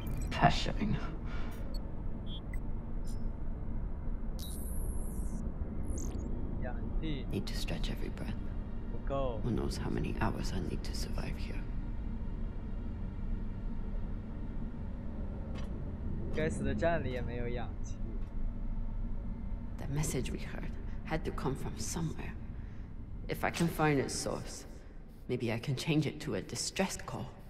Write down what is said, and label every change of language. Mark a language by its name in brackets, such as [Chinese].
[English] Pressuring. Need to stretch every breath. Who knows how many hours I need to survive here. [Chinese] 该死的站里也没有氧气。 [English] That message we heard had to come from somewhere. If I can find its source, maybe I can change it to a distress call.